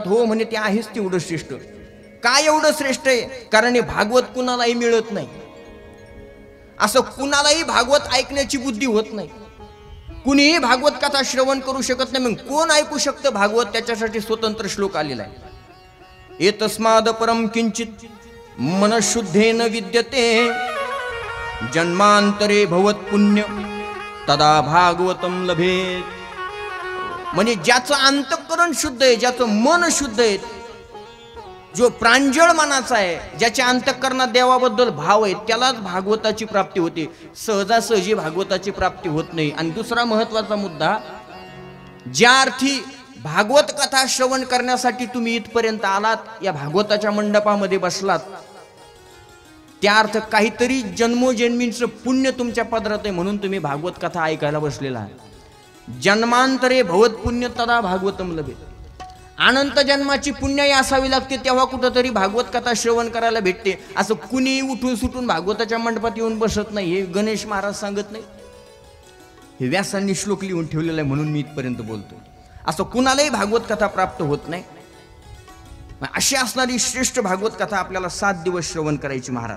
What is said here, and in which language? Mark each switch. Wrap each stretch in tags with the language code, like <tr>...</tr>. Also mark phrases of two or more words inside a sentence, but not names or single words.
<mr>हो म्हणे, ते आहेच तेवढं श्रेष्ठ। काय एवढं श्रेष्ठ आहे? कारण हे भागवत कुणालाही मिळत नाही, असं कुणालाही भागवत ऐकण्याची बुद्धी होत नाही, कुणीही भागवत कथा श्रवण करू शकत नाही। मग कोण ऐकू शकतं भागवत? त्याच्यासाठी स्वतंत्र श्लोक आलेला आहे।</mr> <sa>एतस्माद परम किंचित मनशुद्धेन विद्यते जन्मांतरे भवत पुण्य तदा भागवतम लभेत।</sa> <mr>म्हणजे ज्याचं अंतःकरण शुद्ध आहे, ज्याचं मन शुद्ध आहे, जो प्रांजळ मनाचा आहे, ज्याच्या अंतःकरणात देवाबद्दल भाव आहे, त्यालाच भागवताची प्राप्ती होते। सहजासहजी भागवताची प्राप्ती होत नाही। आणि दुसरा महत्वाचा मुद्दा, ज्या अर्थी भागवत कथा श्रवण करण्यासाठी तुम्ही इथपर्यंत आलात, या भागवताच्या मंडपामध्ये बसलात, त्या अर्थ काहीतरी जन्मोजन्मींचं पुण्य तुमच्या पदरात आहे म्हणून तुम्ही भागवत कथा ऐकायला बसलेला आहे.</mr> <sa>जन्मांतरे भवत पुण्य तदा भागवतम लभे.</sa> <mr>अनंत जन्माची पुण्याई असावी लागते तेव्हा कुठंतरी भागवत कथा श्रवण करायला भेटते. असं कुणी उठून सुटून भागवताच्या मंडपात येऊन बसत नाही. हे गणेश महाराज सांगत नाही, हे व्यासांनी श्लोक लिहून ठेवलेला आहे म्हणून मी इथपर्यंत बोलतो. असं कुणालाही भागवत कथा प्राप्त होत नाही. अशी असणारी श्रेष्ठ भागवत कथा आपल्याला 7 दिवस श्रवण करायची महाराज.</mr>